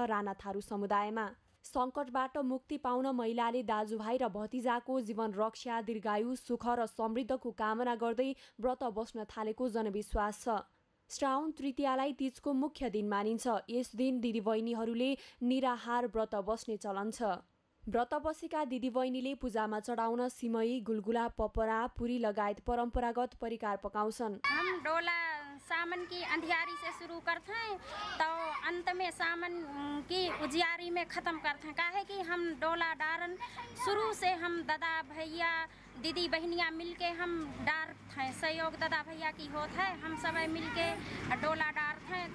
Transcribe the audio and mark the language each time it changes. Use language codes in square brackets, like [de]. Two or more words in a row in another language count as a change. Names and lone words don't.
[ne] राणा थारू समुदायमा सङ्कटबाट मुक्ति पाउन महिलाले दाजुभाइ र भतिजाको जीवन रक्षा, दीर्घायु, सुख र समृद्धको कामना गर्दै व्रत बस्न थालेको जनविश्वास छ। श्रावण तृतीयालाई तीजको मुख्य दिन मानिन्छ। यस दिन दिदीबहिनीहरूले निराहार व्रत बस्ने चलन छ। व्रत बसेका दिदीबहिनीले पूजामा चढाउन सिमई, गुलगुला, पपरा, पुरी लगायत परम्परागत परिकार पकाउँछन्। [thr] हम डोला सावन की अंधियारी से शुरू करते हैं तो अंत में सावन की उजियारी में ख़त्म करते हैं। काहे कि हम डोला डारन शुरू से हम दादा भैया दीदी बहनियाँ मिलके हम डारते हैं। सहयोग दादा भैया की होता है। हम सब मिलके डोला डारते हैं।